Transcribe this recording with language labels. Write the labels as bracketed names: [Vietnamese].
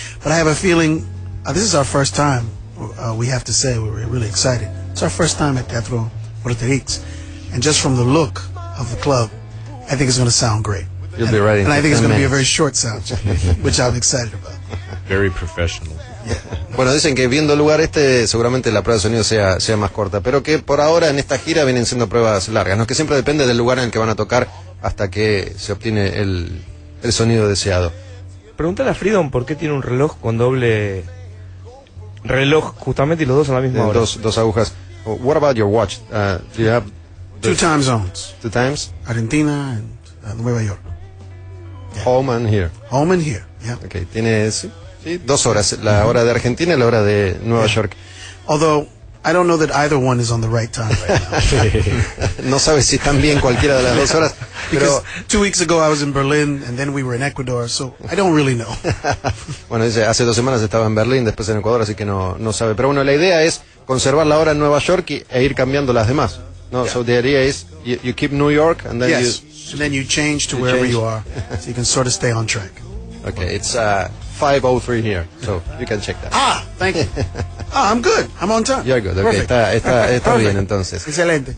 [English] But I have a feeling this is our first time. We have to say we're really excited. It's our first time at Teatro Puerto Rico. And just from the look of the club, I think it's going to sound great. You'll be ready. And I think it's going to be a very short sound, which I'm excited about. Very professional. Yeah. [Spanish] Bueno, dicen que viendo el lugar este, seguramente la prueba de sonido sea más corta, pero que por ahora en esta gira vienen siendo pruebas largas, ¿no? Que siempre depende del lugar en el que van a tocar hasta que se obtiene el sonido deseado. Pregúntale a Freedom por qué tiene un reloj con doble reloj, justamente, y los dos a la misma hora. Dos agujas. [English] What about your watch? Do you have two time zones. Two times? Argentina and Nueva York. Yeah. Home and here. Home and here, yeah. [Spanish] Okay, tienes... Sí, dos horas, la hora de Argentina y la hora de Nueva York. [English] Although, I don't know that either one is on the right time right now. [Spanish] No sabes si están bien cualquiera de las dos horas. Pero... [English] Because 2 weeks ago I was in Berlin and then we were in Ecuador, so I don't really know. [Spanish] Bueno, dice, hace dos semanas estaba en Berlín, después en Ecuador, así que no sabe. Pero bueno, la idea es conservar la hora en Nueva York e ir cambiando las demás. [English] No, yeah. So the idea is you keep New York and then you change to wherever you are, so you can sort of stay on track. Okay, it's... 503 here, so you can check that. Ah, thank you. Ah, I'm good, I'm on time. You're good, okay, [Spanish] está bien entonces. Excelente.